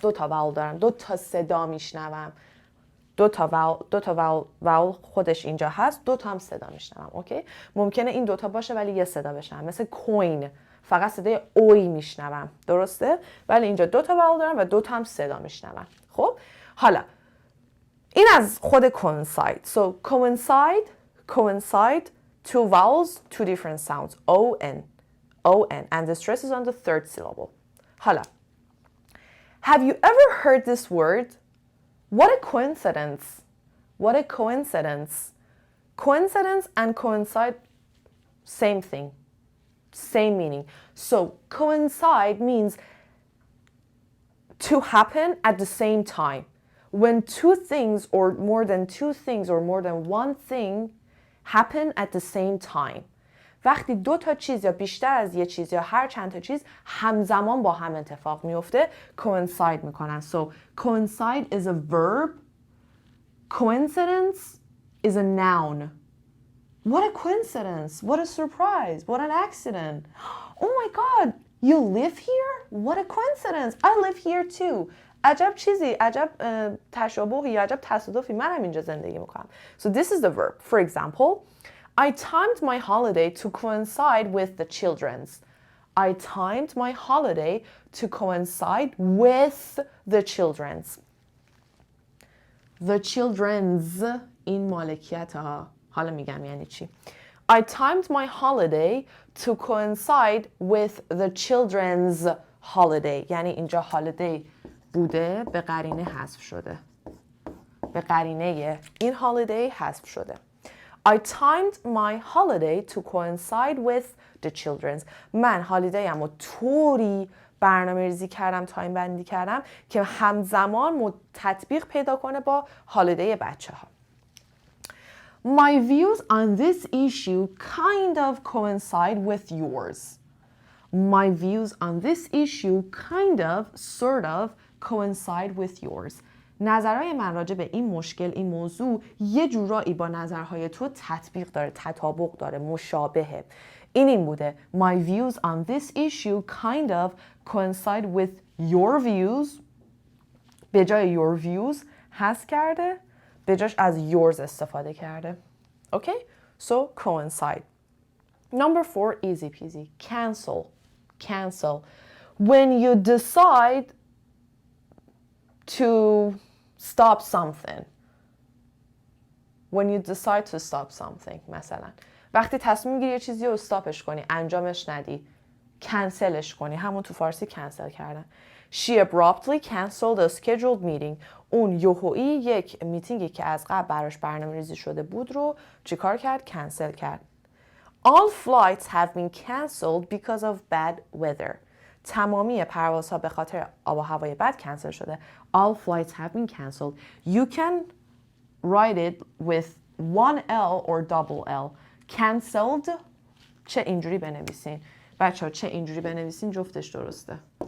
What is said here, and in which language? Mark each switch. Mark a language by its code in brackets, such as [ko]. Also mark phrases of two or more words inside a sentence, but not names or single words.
[fa] دو تا واول دارم دو تا صدا میشنوم دو تا واول خودش اینجا هست دو تا هم صدا میشنوم اوکی ممکنه این دو تا باشه ولی یه صدا بشنوم مثل کوین فقط صدای اوی میشنوم درسته ولی اینجا دو تا واول دارم و دو تا هم صدا میشنوم خب حالا این از خود [en] coincide so coincide two vowels two different sounds O-N and the stress is on the third syllable حالا have you ever heard this word what a coincidence what a coincidence coincidence and coincide same thing same meaning so coincide means to happen at the same time when two things or more than two things or more than one thing happen at the same time [fa] وقتی دو تا چیز یا بیشتر از یه چیز یا هر چند تا چیز همزمان با هم اتفاق میفته coincide میکنن [en] so coincide is a verb coincidence is a noun what a coincidence what a surprise what an accident oh my god you live here what a coincidence I live here too [fa] عجب چیزی عجب تشابهی یا عجب تصادفی منم اینجا زندگی میکنم [en] so this is the verb for example I timed my holiday to coincide with the children's I timed my holiday to coincide with the children's the children's [fa] این مالکیت ها حالا میگم یعنی چی [en] I timed my holiday to coincide with the children's holiday یعنی [fa] اینجا holiday بوده به قرینه حذف شده به قرینه این holiday حذف شده [en] I timed my holiday to coincide with the children's [fa] من هالیدیم رو طوری برنامه ریزی کردم تایم بندی کردم که همزمان تطبیق پیدا کنه با هالیدی بچه ها [en] My views on this issue kind of coincide with yours My views on this issue kind of, sort of, coincide with yours. [fa] نظرهای من راجع به این مشکل، این موضوع یه جورایی با نظرهای تو تطبیق داره، تطابق داره، مشابهه. این بوده. [en] My views on this issue kind of coincide with your views. [fa] به جای [en] your views [fa] حذف کرده، به جاش از yours استفاده کرده. [en] Okay? So, coincide. Number 4, easy peasy. Cancel. Cancel. When you decide to stop something. When you decide to stop something. [fa] مثلا. وقتی تصمیم میگیری یه چیزی رو استاپش کنی، انجامش ندی، کنسلش کنی. همون تو فارسی کنسل کردن. [en] She abruptly canceled a scheduled meeting. [fa] اون یهویی یک میتینگی که از قبل براش برنامه‌ریزی شده بود رو چیکار کرد؟ کنسل کرد. [en] All flights have been cancelled because of bad weather. [fa] تمامی پروازها به خاطر آب و هوای بد کنسل شده. [en] All flights have been cancelled. You can write it with one L or double L. Cancelled. [fa] چه اینجوری بنویسین؟ بچه‌ها چه اینجوری بنویسین جفتش درسته.